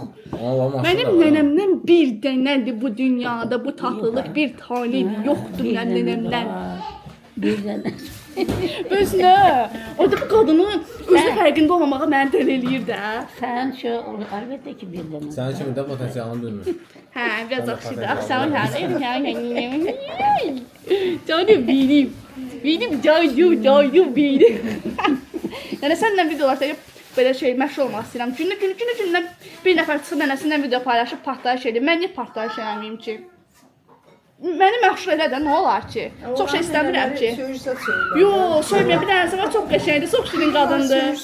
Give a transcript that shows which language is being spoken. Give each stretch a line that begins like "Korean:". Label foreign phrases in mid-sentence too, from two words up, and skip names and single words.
Azerbaijani: Mənim nənəmdən bir dənədir bu dünyada, bu tatlılıq bir tane yoxdur mənim nənəmdən. Bir dənə. Bəs nə? O da bu qadını özü fərqində olmamağa məni dəli eləyir də. Sən şu, əlbəttə ki, bir dənə. Sənin kimi də potensialını bilmir. Hə, biraz axşıdır. Axşamın yanı.
Turkish: Canım benim. Benim canım benim.
Azerbaijani: Yəni səndən videolar çəkib belə şey məşğul olmaq istəyirəm. Günü bir nəfər çıxıb nənəsindən video paylaşıb partlayış edir. Mən niyə partlayış eləməyim ki? Məni məşğul elə də nə olar ki? Çox şey istəmirəm ki. Yo, söyləmə, bir dənəsi var, çox qəşəngdir, çox şirin qadındır.